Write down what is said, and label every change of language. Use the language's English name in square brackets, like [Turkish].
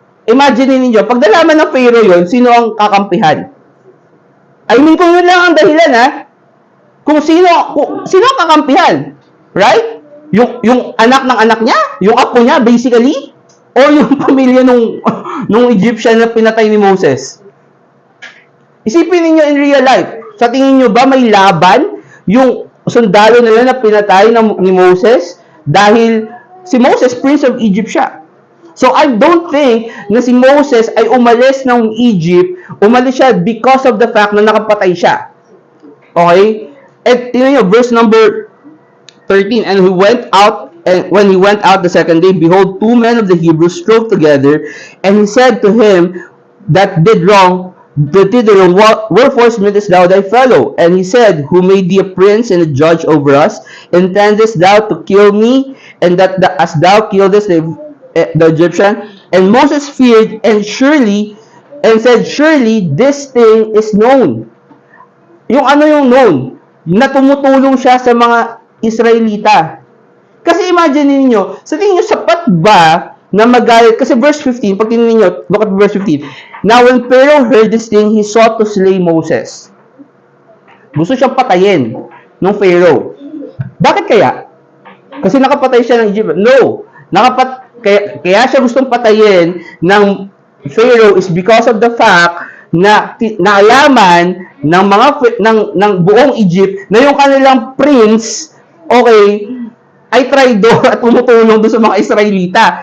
[Filipino] Imagine niyo, pag nalaman ng Pharaoh yon, sino ang kakampihan? I mean, kung yun lang ang dahilan, ha? Kung sino ang kakampihan? Right? Yung anak ng anak niya? Yung apo niya, basically? Or yung pamilya nung Egyptian na pinatay ni Moses? Isipin niyo [English] in real life. [Filipino] Sa tingin niyo ba may laban yung sundalo nila na pinatay ni Moses? Dahil si Moses, Prince of Egypt siya. [English] So, I don't think [Filipino] na si Moses ay umalis ng Egypt, umalis siya [English] because of the fact [Filipino] na nakapatay siya. [English] Okay? [Filipino] At tingnan nyo, [English] verse number 13, And he went out, and when he went out the second day, behold, 2 men of the Hebrews strove together, and he said to him that did wrong, wherefore smitest thou thy fellow? And he said, Who made thee a prince and a judge over us? Intendest thou to kill me, and that as thou killedest the Egyptian? And Moses feared and said, Surely this thing is known. [Filipino] Yung ano yung known? Na tumutulong siya sa mga Israelita. Kasi imagine niyo, sa tingin niyo, sapat ba na magalit. Kasi verse 15, pag tinignan nyo, [English] look at verse 15. Now when Pharaoh heard this thing, he sought to slay Moses. [Filipino] Gusto siyang patayin ng Pharaoh. Bakit kaya? Kasi nakapatay siya ng Egypt. No. Kaya siya gustong patayin ng Pharaoh [English] is because of the fact [Filipino] na naalaman ng ng buong Egypt na yung kanilang prince, okay, ay traidor at tumutulong doon sa mga Israelita.